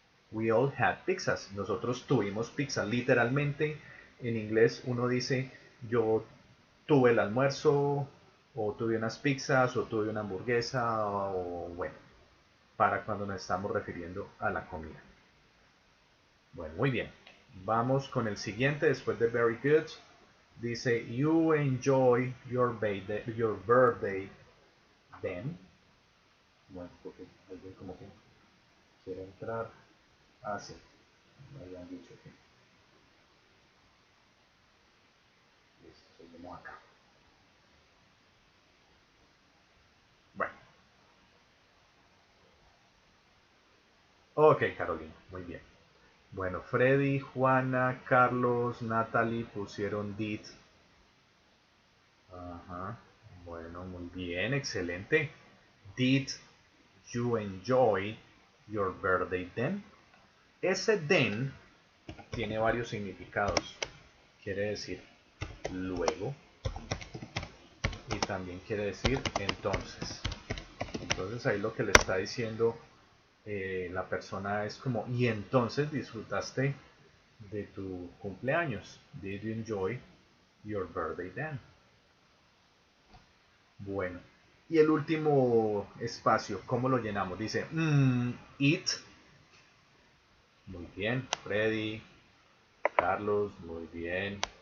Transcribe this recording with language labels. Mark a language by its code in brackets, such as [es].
[en] We all had pizzas. [es] Nosotros tuvimos pizza. Literalmente en inglés uno dice yo tuve el almuerzo o tuve unas pizzas o tuve una hamburguesa o bueno, para cuando nos estamos refiriendo a la comida. Bueno, muy bien. Vamos con el siguiente después de [en] very good. [es] Dice [en] you enjoy your birthday then. [es] Bueno, porque alguien como que quiere entrar. Ah, sí. Me habían dicho que. Listo, seguimos acá. Bueno. Ok, Carolina. Muy bien. Bueno, Freddy, Juana, Carlos, Natalie pusieron did. Ajá. Bueno, muy bien, excelente. [en] Did you enjoy your birthday then? [es] Ese then tiene varios significados. Quiere decir luego y también quiere decir entonces. Entonces ahí lo que le está diciendo la persona es como, y entonces disfrutaste de tu cumpleaños. [en] Did you enjoy your birthday then? [es] Bueno, y el último espacio, ¿cómo lo llenamos? Dice, eat. Muy bien, Freddy, Carlos, muy bien.